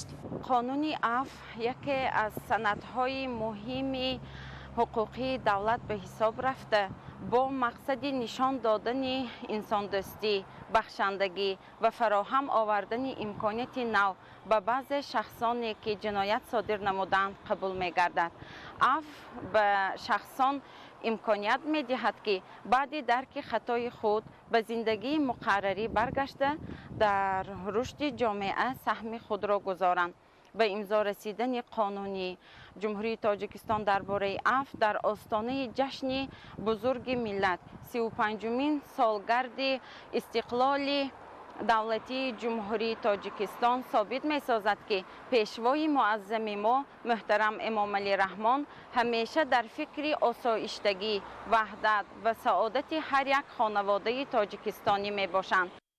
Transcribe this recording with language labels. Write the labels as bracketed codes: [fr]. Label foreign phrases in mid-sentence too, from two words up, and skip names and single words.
[tg] қонуни афв яке аз санадҳои муҳими ҳуқуқии давлат ба ҳисоб рафта бо мақсади нишон додани инсондӯстӣ, бахшандагӣ ва фароҳам овардани имконияти нав ба баъзе шахсоне ки ҷиноят содир намуданд қабул мегардад. афв ба шахсон имконият медиҳад ки баъди дарки хатои худ ба зиндагии муқаррарӣ баргашта дар рушди ҷомеа саҳми худро гузоранд. [fa] به امضا رسیدن قانونی جمهوری تاجیکستان درباره عفو در آستانه جشن بزرگ ملت 35مین سالگرد استقلال دولتی جمهوری تاجیکستان ثابت می سازد که پیشوای معظم ما محترم امام علی رحمان همیشه در فکر آسایشتگی، وحدت و سعادت هر یک خانواده تاجیکستانی می باشند.